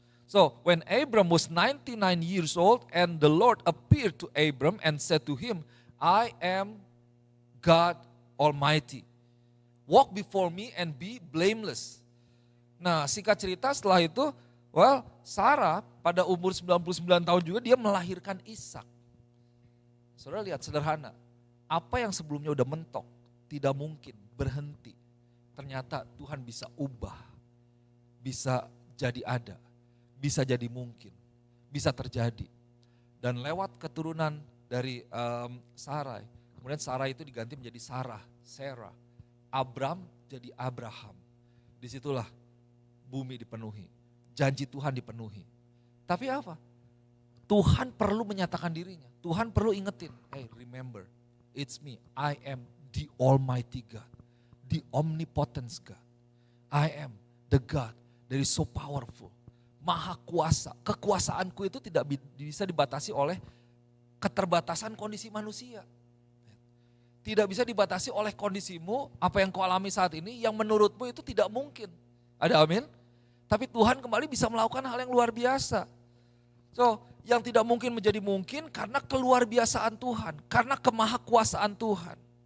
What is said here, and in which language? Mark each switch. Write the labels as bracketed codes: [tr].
[en] So when Abram was 99 years old and the Lord appeared to Abram and said to him, I am God Almighty. Walk before me and be blameless. [id] Nah, singkat cerita setelah itu, Sarah pada umur 99 tahun juga dia melahirkan Ishak. Saudara lihat sederhana, apa yang sebelumnya udah mentok, tidak mungkin berhenti. Ternyata Tuhan bisa ubah, bisa jadi ada, bisa jadi mungkin, bisa terjadi. Dan lewat keturunan dari Sarai, kemudian Sarai itu diganti menjadi Sarah. Abram jadi Abraham. Disitulah bumi dipenuhi, janji Tuhan dipenuhi. Tapi apa? Tuhan perlu menyatakan dirinya. Tuhan perlu ingetin, [en] hey remember, it's me, I am the Almighty God, the omnipotence God. I am the God that is so powerful, [id] maha kuasa. Kekuasaanku itu tidak bisa dibatasi oleh keterbatasan kondisi manusia. Tidak bisa dibatasi oleh kondisimu, apa yang kau alami saat ini, yang menurutmu itu tidak mungkin. Ada amin? Tapi Tuhan kembali bisa melakukan hal yang luar biasa. So, yang tidak mungkin menjadi mungkin karena keluar biasaan Tuhan, karena kemahakuasaan Tuhan.